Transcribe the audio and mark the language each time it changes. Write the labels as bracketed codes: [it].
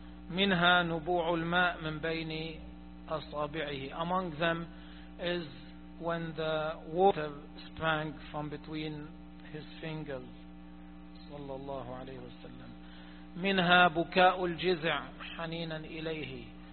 [ar] منها نبوع الماء من بين أصابعه. [en] Among them is when the water sprang from between his fingers [ar] صلى الله عليه وسلم. منها بكاء الجزع حنينا إليه.